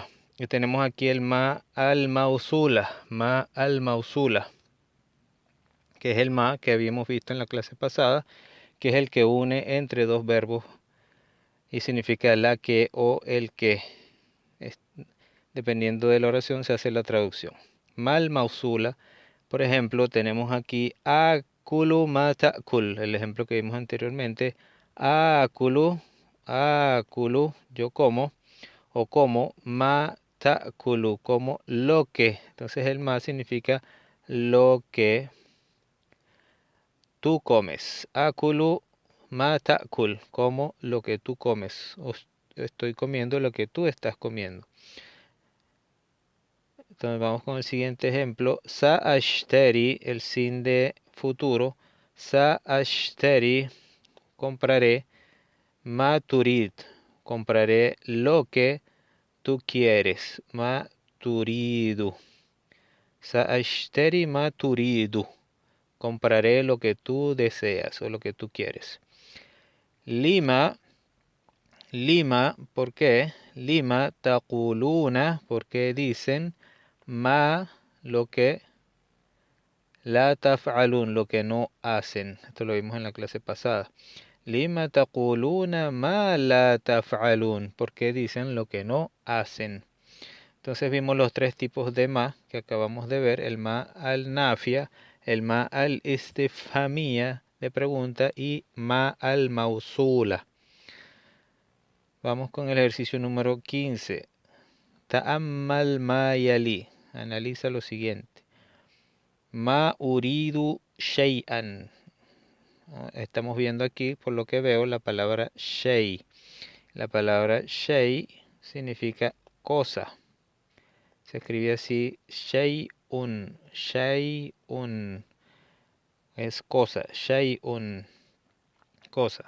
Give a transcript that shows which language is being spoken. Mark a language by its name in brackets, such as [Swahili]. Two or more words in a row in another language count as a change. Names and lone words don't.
[Spanish] Y tenemos aquí el [Arabic] ما الموصولة, [Spanish] que es el ma que habíamos visto en la clase pasada, que es el que une entre dos verbos y significa la que o el que. Dependiendo de la oración se hace la traducción. [Arabic] ما الموصولة, [Spanish] por ejemplo, tenemos aquí [Arabic] آكل ما تأكل, [Spanish] el ejemplo que vimos anteriormente. [Arabic] آكل، آكل, [Spanish] yo como, o como, [Arabic] ما تأكلُ, [Spanish] como lo que. Entonces el ma significa lo que tú comes. [Arabic] آكل ما تأكل, [Spanish] como lo que tú comes. Estoy comiendo lo que tú estás comiendo. Entonces vamos con el siguiente ejemplo. Sa'ashtari, el sin de futuro. Sa'ashtari, compraré. [Arabic] ما تريد, [Spanish] compraré lo que tú quieres. [Arabic] ما تريدُ. سأشتري ما تريدُ. [Spanish] Compraré lo que tú deseas o lo que tú quieres. [Arabic] لِمَ، لِمَ, [Spanish] ¿por qué? [Arabic] لِمَ تقولون, [Spanish] porque dicen ma, lo que [Arabic] لا تفعلون, [Spanish] lo que no hacen. Esto lo vimos en la clase pasada. [Arabic] لِمَ تقولون ما لا تفعلون, [Spanish] porque dicen lo que no hacen. Entonces vimos los tres tipos de ma que acabamos de ver, el [Arabic] ما النافية, [Spanish] el [Arabic] ما الاستفهامية [Spanish] de pregunta y [Arabic] ما الموصولة. [Spanish] Vamos con el ejercicio número 15. [Arabic] تأمل ما يلي. [Spanish] Analiza lo siguiente. [Arabic] ما أريد شيئا. [Spanish] Estamos viendo aquí, por lo que veo, la palabra shay. La palabra shay significa cosa. Se escribe así, [Arabic] شيءٌ، شيءٌ. [Spanish] Es cosa, shay'un, cosa.